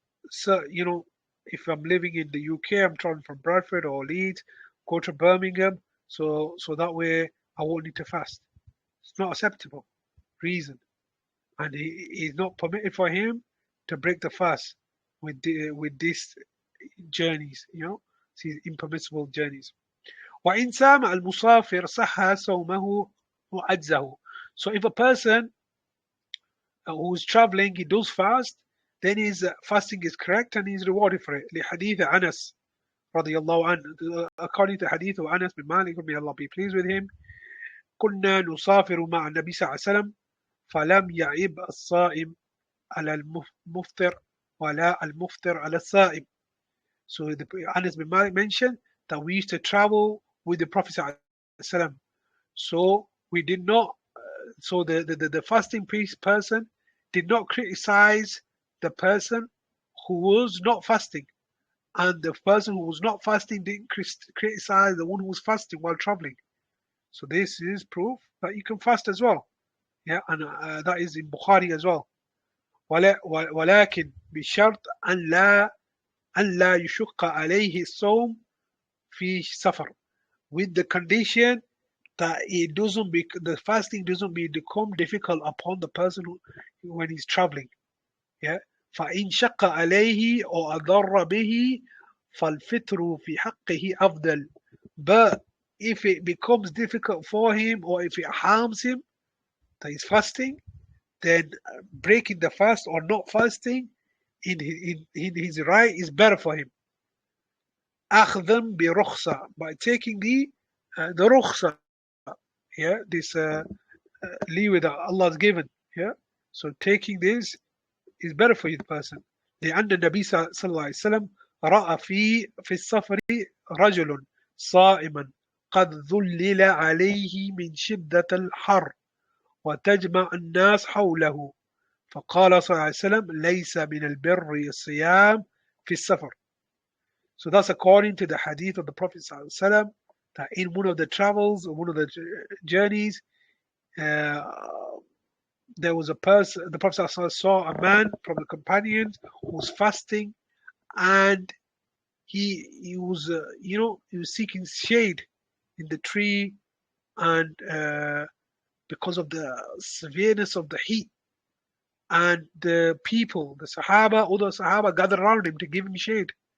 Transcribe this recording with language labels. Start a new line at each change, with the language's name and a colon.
English: So if I'm living in the UK, I'm traveling from Bradford or Leeds, go to Birmingham, so that way I won't need to fast. It's not acceptable reason, and it's not permitted for him to break the fast with these journeys. These impermissible journeys.
Arabic: وإن سام المسافر صح صومه وأجزه.
English: So if a person who's traveling, he does fast, then his fasting is correct and he's rewarded for it.
Arabic: لحديث أنس رضي الله عنه,
English: according to hadith of Anas bin Malik, may Allah be pleased with him,
Arabic: كنا نسافر مع النبي صلى الله عليه وسلم فلم يعب الصائم على المفطر ولا المفطر على الصائم.
English: So Anas bin Malik mentioned that we used to travel with the Prophet صلى الله عليه وسلم. So we did not, so the fasting person did not criticize the person who was not fasting. And the person who was not fasting didn't criticize the one who was fasting while traveling. So this is proof that you can fast as well. Yeah, and that is in Bukhari as well.
Arabic: ولكن بشرط أن لا يشق عليه الصوم في سفر,
English: with the condition that the fasting doesn't become difficult upon the person when he's traveling. Yeah.
Arabic: فإن شق عليه أو أضر به فالفطر في حقه أفضل.
English: But if it becomes difficult for him or if it harms him that he's fasting, then breaking the fast or not fasting in his right is better for him.
Arabic: أخذا برخصة,
English: by taking the رخصة, yeah, this leeway that Allah has given, yeah. So taking this is better for you, the person.
Arabic: لأن النبي صلى الله عليه وسلم رأى في السفر رجل صائما قد ذلل عليه من شدة الحر وتجمع الناس حوله فقال صلى الله عليه وسلم ليس من البر الصيام في السفر.
English: So that's according to the hadith of the Prophet صلى الله عليه وسلم, that in one of the travels, one of the journeys, uh, there was a person, the Prophet saw a man from the companions who was fasting, and he was he was seeking shade in the tree, and because of the severeness of the heat, and the people, the other Sahaba gathered around him to give him shade.